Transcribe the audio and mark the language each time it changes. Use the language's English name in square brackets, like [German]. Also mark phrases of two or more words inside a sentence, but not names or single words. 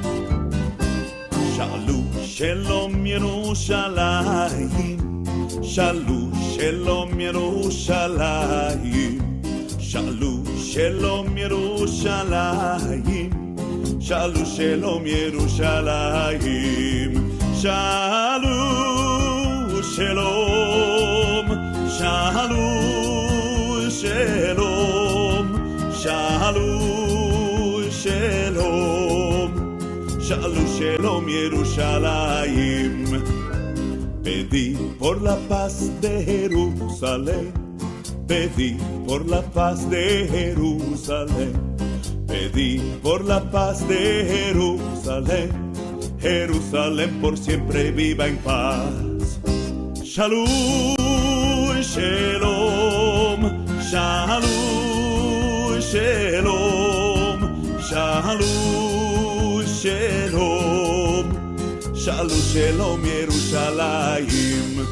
[Hebrew] שאלו שלום ירושלים, שאלו שלום ירושלים, שאלו שלום ירושלים, שאלו שלום ירושלים, שאלו שלום, שאלו שלום, שאלו שלום, שאלו שלום Jerusalén. [Spanish] Pedí por la paz de Jerusalén, pedí por la paz de Jerusalén, pedí por la paz de Jerusalén, Jerusalén por siempre viva en paz. [Hebrew] שלום, שלום, שלום, שלום, שלום, שלום, שלום, שלום, shalom, shalom, shalom, shalom, Jerusalén.